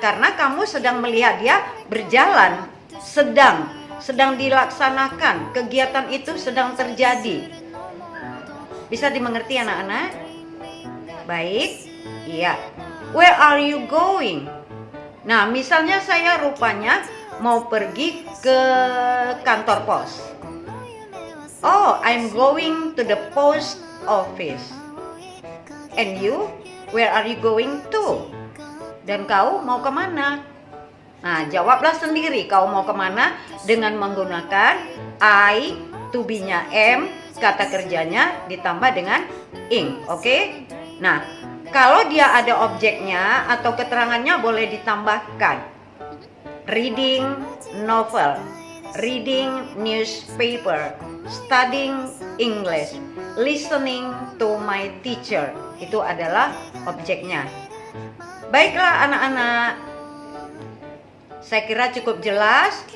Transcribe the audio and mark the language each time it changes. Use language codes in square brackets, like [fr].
[id] Karena kamu sedang melihat dia berjalan, sedang dilaksanakan, kegiatan itu sedang terjadi. Bisa dimengerti anak-anak? Baik, iya. [en] Where are you going? [id] Nah, misalnya saya rupanya mau pergi ke kantor pos. [en] Oh, I'm going to the post office. And you? Where are you going to? [id] Dan kau mau kemana? Nah, jawablah sendiri kau mau kemana dengan menggunakan I, to be-nya am, kata kerjanya ditambah dengan ing, oke? Nah, kalau dia ada objeknya atau keterangannya boleh ditambahkan. [en] Reading novel, reading newspaper, studying English, listening to my teacher. [id] Itu adalah objeknya. Baiklah anak-anak, saya kira cukup jelas.